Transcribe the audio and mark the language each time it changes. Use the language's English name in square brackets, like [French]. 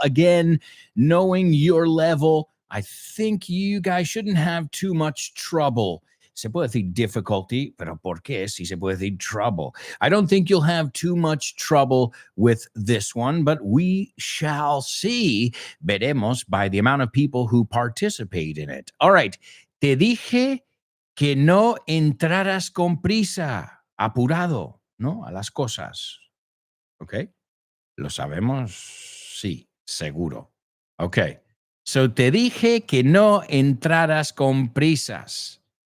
[English] Again, knowing your level, I think you guys shouldn't have too much trouble. [Spanish] Se puede decir difficulty, pero ¿por qué si se puede decir trouble? [English] I don't think you'll have too much trouble with this one, but we shall see. Veremos by the amount of people who participate in it. All right. [Spanish] Te dije que no entraras con prisa, apurado, ¿no? A las cosas. ¿Ok? ¿Lo sabemos? Sí, seguro. Ok. [English] So [Spanish] te dije que no entraras con prisas.